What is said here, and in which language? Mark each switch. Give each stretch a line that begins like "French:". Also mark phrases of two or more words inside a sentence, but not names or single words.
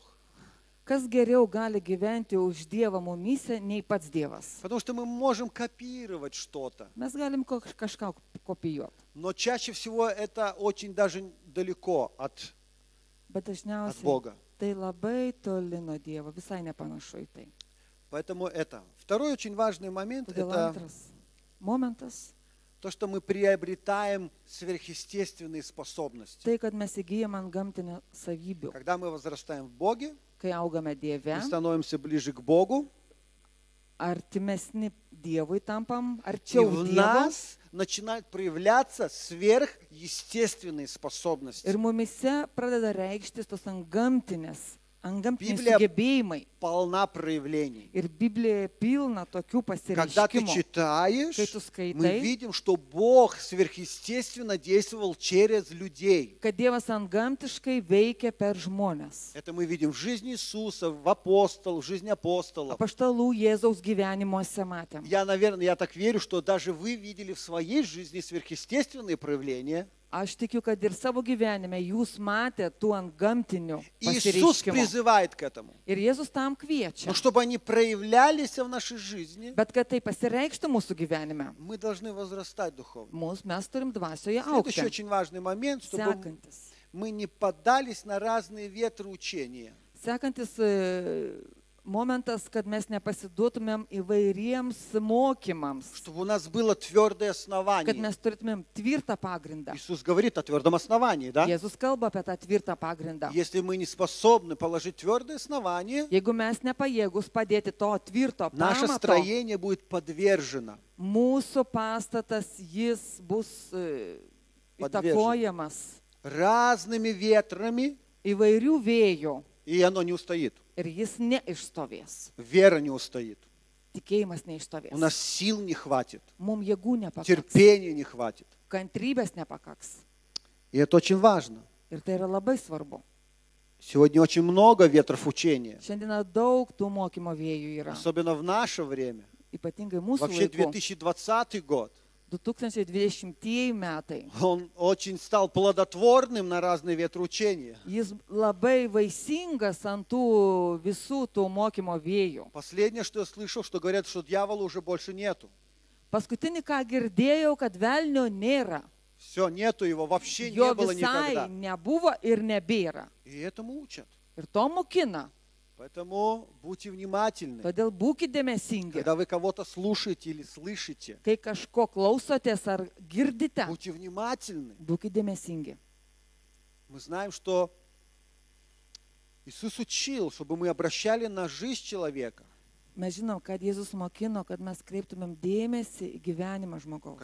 Lithuanian: Kas geriau gali gyventi už Dievą mumise, nei pats Dievas.
Russian: Потому что мы можем копировать что-то,
Lithuanian: Mes galim kažką kopijuoti.
Russian: но чаще всего это очень даже далеко от
Lithuanian: Bet
Russian: от
Lithuanian: dažniausiai
Russian: Бога.
Lithuanian: tai labai toli nuo Dievo, visai nepanašu į tai.
Russian: Поэтому это. Второй очень важный момент –
Lithuanian: Todėl
Russian: это
Lithuanian: antras momentas
Russian: то, что мы приобретаем сверхъестественные способности.
Lithuanian: tai, kad mes įgyjam ant gamtinių savybių.
Russian: Когда мы возрастаем в Боге,
Lithuanian: Kai augame Dieve,
Russian: мы становимся ближе к Богу,
Lithuanian: artimesni Dievui tampam,
Russian: и
Lithuanian: arčiau
Russian: в
Lithuanian: Dievo.
Russian: нас начинают проявляться сверхъестественные способности.
Lithuanian: Ir mumise pradeda reikštis tos antgamtiniai
Russian: Библия
Lithuanian: sugebėjimai.
Russian: полна проявлений.
Lithuanian: Ir Biblija pilna tokių
Russian: Когда ты
Lithuanian: pasireiškimų.
Russian: читаешь,
Lithuanian: Kai tu skaitai,
Russian: мы видим, что Бог сверхъестественно действовал через людей.
Lithuanian: Kad Dievas antgamtiškai veikia per žmonės.
Russian: Это мы видим в жизни Иисуса, в жизни апостолов.
Lithuanian: Apaštalų Jėzaus gyvenimuose matėm.
Russian: Я так верю, что даже вы видели в своей жизни сверхъестественные проявления.
Lithuanian: Aš tikiu, kad ir savo gyvenime jūs matėte tų antgamtinių
Russian: Иисус
Lithuanian: pasireiškimų.
Russian: призывает к этому.
Lithuanian: Ir Jėzus tam kviečia.
Russian: Но чтобы они проявлялись в нашей жизни,
Lithuanian: Bet kad tai pasireikštų mūsų gyvenime,
Russian: мы должны возрастать духовно.
Lithuanian: mes turim dvasioje
Russian: Следующий
Lithuanian: augti.
Russian: очень важный момент, чтобы
Lithuanian: Sekantis.
Russian: мы не поддались на разные ветры учения.
Lithuanian: Sekantis momentas, kad mes nepasiduotumėm įvairiems mokymams,
Russian: Чтобы у нас было твердое
Lithuanian: kad
Russian: основание.
Lithuanian: mes turėtumėm tvirtą pagrindą.
Russian: Иисус говорит о твердом основании, да?
Lithuanian: Jėzus kalba apie tą tvirtą pagrindą.
Russian: Если мы не способны положить твердое основание,
Lithuanian: Jeigu mes nepajėgus padėti to tvirto
Russian: наше
Lithuanian: pamato,
Russian: строение будет подвержено.
Lithuanian: mūsų pastatas jis bus įtakojamas
Russian: Разными ветрами,
Lithuanian: įvairių vėjų
Russian: и оно не устоит.
Lithuanian: ir jis neišstovės.
Russian: Вера не устоит.
Lithuanian: Tikėjimas
Russian: У
Lithuanian: neišstovės.
Russian: нас сил не хватит,
Lithuanian: Mums jėgų nepakaks,
Russian: терпения не хватит.
Lithuanian: kantrybės nepakaks.
Russian: И это очень важно.
Lithuanian: Ir tai yra labai svarbu.
Russian: Сегодня очень много ветров учения,
Lithuanian: Šiandieną daug tų mokymo vėjų yra.
Russian: особенно в наше время.
Lithuanian: Ypatingai mūsų
Russian: Вообще
Lithuanian: laiku.
Russian: 2020 год,
Lithuanian: 2020 metai.
Russian: он очень стал плодотворным на разные ветры учения.
Lithuanian: Jis labai vaisingas ant tų visų tų mokymo vėjų.
Russian: Последнее, что я слышал, что говорят, что дьявола уже больше нету.
Lithuanian: Paskutinį, ką girdėjau, kad velnio nėra.
Russian: Все, нету его, вообще
Lithuanian: Jo
Russian: не было
Lithuanian: visai
Russian: никогда.
Lithuanian: nebuvo ir nebėra.
Russian: И этому учат.
Lithuanian: Ir to mokina.
Russian: Поэтому будьте внимательны.
Lithuanian: Todėl būkite dėmesingi.
Russian: Когда вы кого-то слушаете или слышите,
Lithuanian: Kai kažko klausotės ar girdite,
Russian: будьте внимательны.
Lithuanian: būkite dėmesingi.
Russian: Мы знаем, что Иисус учил, чтобы мы обращали на жизнь человека.
Lithuanian: Mes žinom, kad Jėzus mokino, kad mes kreiptumėm dėmesį į gyvenimą žmogaus.